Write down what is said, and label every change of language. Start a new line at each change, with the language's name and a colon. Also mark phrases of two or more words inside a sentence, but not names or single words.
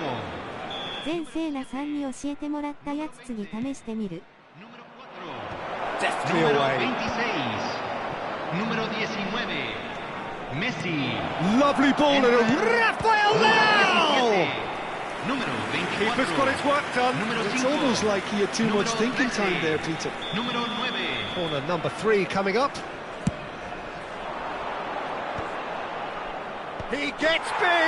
Japanese: 前世なさんに教えてもらったやつ次試してみる。
Spanish: Número 4.
English: Deftly
Spanish: Número
English: away.
Spanish: 26. Número 19. Messi.
English: Lovely ball and a Rafael Leao!
Spanish: Número 24.
English: Keeper's got his work done.
Spanish: Número
English: It's
Spanish: 5.
English: almost like he had too much
Spanish: Número
English: thinking
Spanish: 13.
English: time there, Peter.
Spanish: Número 9.
English: Corner number 3 coming up. He gets big.